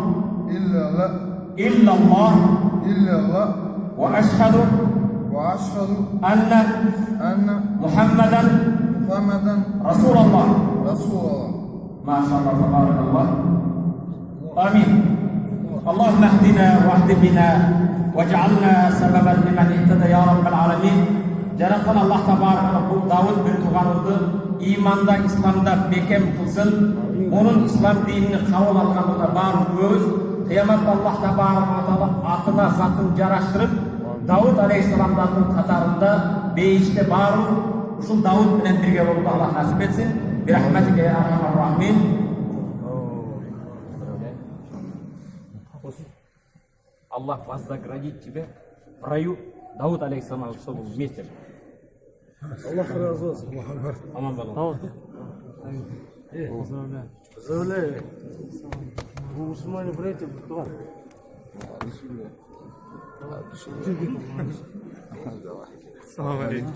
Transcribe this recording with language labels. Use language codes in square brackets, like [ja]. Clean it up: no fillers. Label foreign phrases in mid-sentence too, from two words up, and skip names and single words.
[ar] إلا الله وأشهد أن محمدا رسول الله ما شاء الله تبارك الله آمين. اللهم اهدنا واهد بنا واجعلنا سببا لمن اهتدى يا رب العالمين. [ky] Жараткан Аллах табарак бул Давуд бир тууганыбызды иманда, исламда бекем кылсын. Onun ислам динини кабыл алганына баарыбыз кыяматта Аллах табарак атына затын жараштырып, Давуд алейхиссаламдардын катарында бейиште баарыбыз ушул Давуд менен бирге болууну Аллах насип этсин. [ar] برحمتك يا أرحم الراحمين. [ru] Аллах вознаградит тебя в раю. Дауд алейхиссалам, чтобы вместе. [tr] Аллах разы olsun. Aman balon. Tamam. Söyle. Bu Müslümanı bırakıp tutar. Selam aleyküm.